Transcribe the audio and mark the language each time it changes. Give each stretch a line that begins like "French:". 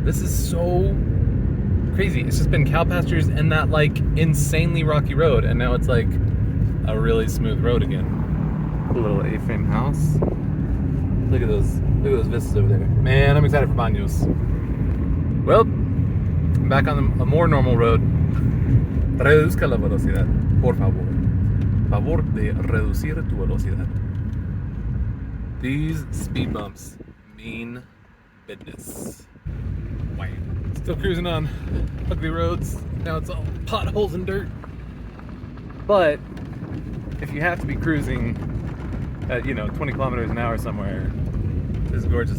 English: This is so crazy. It's just been cow pastures and that like insanely rocky road, and now it's like a really smooth road again. A little A-frame house. Look at those vistas over there. Man, I'm excited for Baños. Well, I'm back on a more normal road.
Spanish: Reduzca la velocidad, por favor. Favor de reducir tu velocidad.
English: These speed bumps mean business. Wow. Still cruising on ugly roads. Now it's all potholes and dirt. But if you have to be cruising at 20 kilometers an hour somewhere, this is gorgeous.